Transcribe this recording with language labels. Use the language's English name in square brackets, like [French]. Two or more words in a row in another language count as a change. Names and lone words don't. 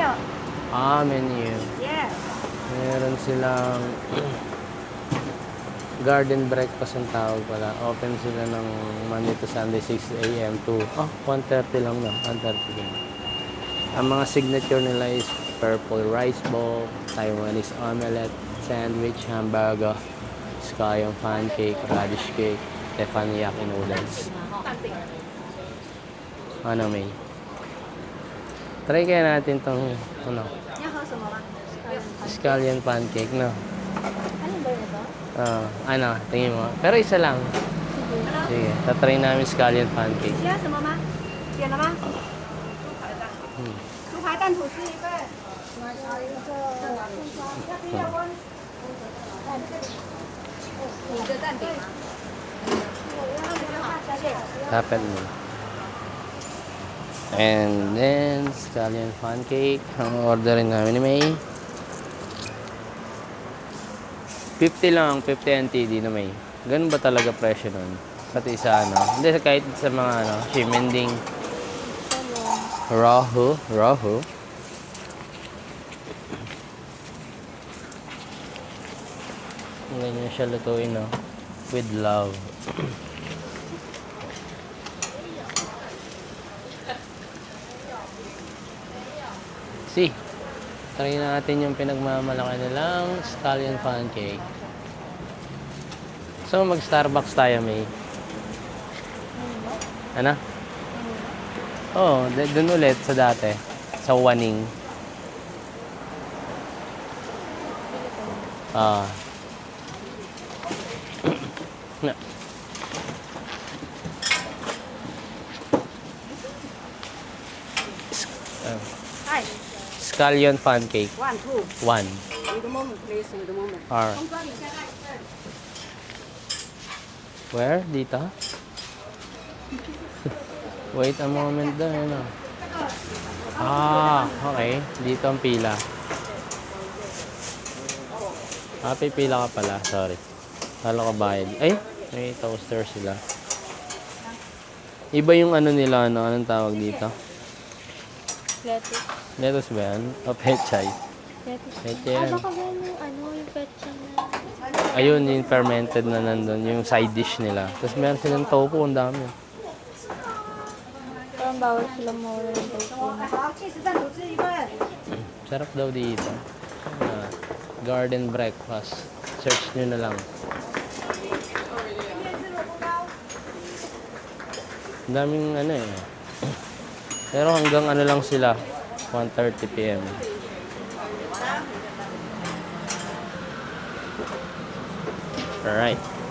[English] Menu. Yes. [Filipino] Meron silang [English] garden breakfast [Filipino] ang tawag pala. Open sila ng [English] Monday to Sunday, 6 AM to 1:30 [Filipino] lang na. 1:30 lang. Ang mga [English] signature nila is purple rice bowl, Taiwanese omelette, sandwich, hamburger, scallion pancake, radish cake, teppanyaki noodles. [Filipino] Ano, May? Try kaya natin tong, ano, [Chinese] 你要喝什么吗？ [English] scallion pancake, no? [Filipino] Ano ba yun ito? Ano, tingin mo. Pero isa lang. Sige, tatry namin [English] scallion pancake. [Chinese] 其他什么吗？点了吗？嗯猪排蛋吐司一份。要一个要冰要温。你的蛋饼吗？我要那个小姐。 [Filipino] Dapat mo. [English] And then, scallion pancake. [Filipino] Ang orderin namin ni May. 50 lang, 50 NTD na May. Ganun ba talaga presyo nun? Pati sa ano? Hindi, kahit sa mga ano, shimending. Rahu. Ganyan siya lutuin, no? [English] With love. [Filipino] See, try natin yung pinagmamalaki nilang [English] scallion pancake. [Filipino] So, mag-Starbucks tayo, May. Ano? Oo, dun ulit sa dati. Sa Waning. Na. [English] Hi. Scallion pancake. 1, 2. One. Wait a moment, please. Wait a moment. Or, [Chinese] 红砖底下带一份。 [English] where? Dito? Wait a moment [Filipino] daw, ano? Okay. Dito ang pila. Pipila ka pala. Sorry. Kala ko bayad. Ay, may toaster sila. Iba yung ano nila, ano? Anong tawag dito? Lettuce. Lettuce ba yan? O pechay? Lettuce. Pechay yan. Baka yan yung ano, yung petsa na. Ayun, yung fermented na nandun. Yung side dish nila. Tapos meron silang tofu. Ang dami. Parang bawal sila mawala ng tofu. [Chinese] 好，cheese蛋吐司一份。 [Filipino] Sarap daw dito. [English] Garden breakfast. [Filipino] Search nyo na lang. Ang daming ano eh. Pero hanggang ano lang sila. 1:30 PM. Alright.